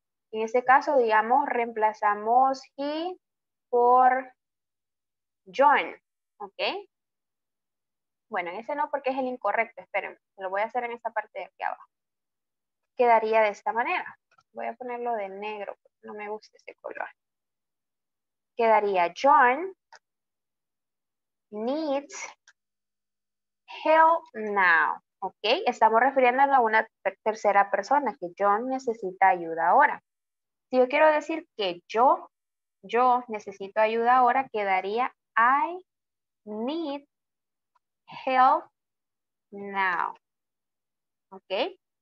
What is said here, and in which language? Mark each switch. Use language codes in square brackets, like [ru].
[es] En este caso, digamos, reemplazamos he por John. ¿Ok? Bueno, ese no porque es el incorrecto. Espérenme, lo voy a hacer en esta parte de aquí abajo. Quedaría de esta manera. Voy a ponerlo de negro, porque no me gusta ese color. Quedaría [en] John needs help now. [es] ¿Ok? Estamos refiriéndonos a una tercera persona, que John necesita ayuda ahora. Si yo quiero decir que yo necesito ayuda ahora, quedaría [en] I need help now. [es] ¿Ok?